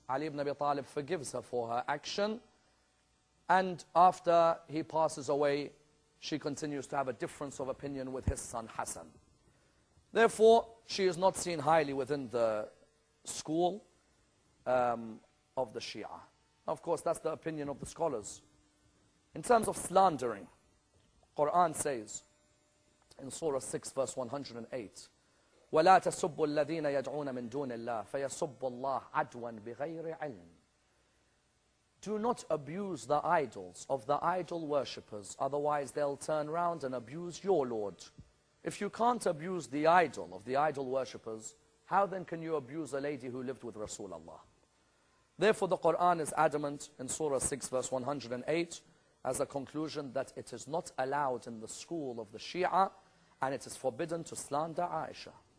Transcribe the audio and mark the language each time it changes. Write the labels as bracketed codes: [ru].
[en] Ali ibn Abi Talib forgives her for her action, and after he passes away, she continues to have a difference of opinion with his son Hassan. Therefore, she is not seen highly within the school of the Shia. Of course, that's the opinion of the scholars. In terms of slandering, Quran says in Surah 6, verse 108, [ar] وَلَا تَسُبُّوا الَّذِينَ يَدْعُونَ مِن دُونِ اللَّهِ فَيَسُبُّوا اللَّهَ عَدْوًا بِغَيْرِ عِلْمٍ. [en] Do not abuse the idols of the idol worshippers, otherwise they'll turn around and abuse your Lord. If you can't abuse the idol of the idol worshippers, how then can you abuse a lady who lived with Rasulullah? Therefore, the Quran is adamant in Surah 6, verse 108, as a conclusion that it is not allowed in the school of the Shia, and it is forbidden to slander Aisha.